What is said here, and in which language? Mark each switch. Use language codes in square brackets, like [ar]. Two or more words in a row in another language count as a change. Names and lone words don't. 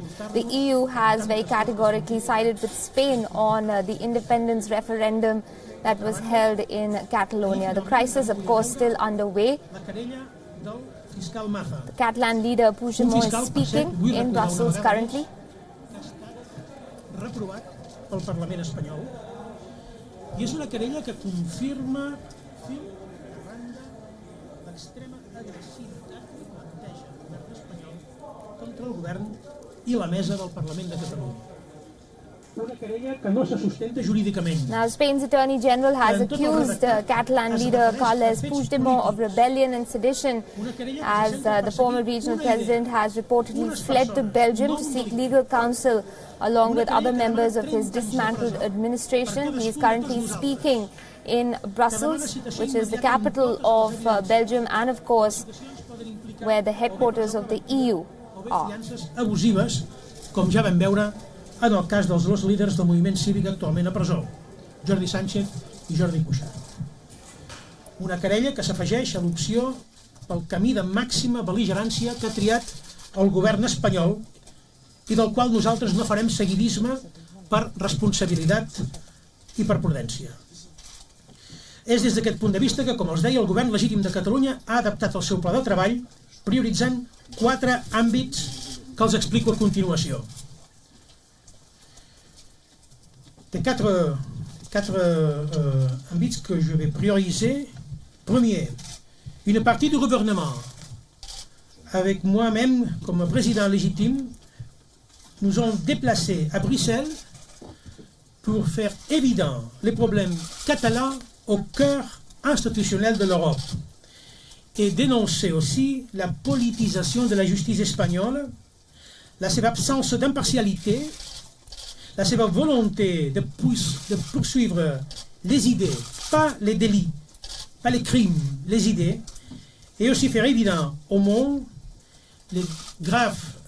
[en] The EU has very categorically sided with Spain on the independence referendum that was held in Catalonia. The crisis, of course, still underway. The Catalan leader Puigdemont is speaking in Brussels currently. [ca] Pel Parlament espanyol i és una querella que confirma l'extrema agressivitat que planteja el govern espanyol contra el govern i la mesa del Parlament de Catalunya. Una querella que no se sustenta jurídicament. [en] Now, Spain's Attorney General has accused Catalan leader Carles Puigdemont of rebellion and sedition, as the former regional president has reportedly fled to Belgium to seek legal counsel along with other members of his dismantled administration. He is currently speaking in Brussels, which is the capital of Belgium and, of course, where the headquarters of the EU are. [ca] Abusives, com ja vam veure en el cas dels dos líders del moviment cívic actualment a presó, Jordi Sánchez i Jordi Cuixart. Una querella que s'afegeix a l'opció pel camí de màxima bel·ligerància que ha triat el govern espanyol i del qual nosaltres no farem seguidisme per responsabilitat i per prudència. És des d'aquest punt de vista que, com els deia, el govern legítim de Catalunya ha adaptat el seu pla de treball prioritzant 4 àmbits que els explico a continuació. [fr] Des quatre ambits que je vais prioriser. Premier, une partie du gouvernement, avec moi-même comme président légitime, nous ont déplacés à Bruxelles pour faire évident les problèmes catalans au cœur institutionnel de l'Europe et dénoncer aussi la politisation de la justice espagnole, [ca] la seva [fr] absence d'impartialité, [ca] la seva [fr] volonté de poursuivre les idées, pas les délits, pas les crimes, les idées, et aussi faire évident au monde les graves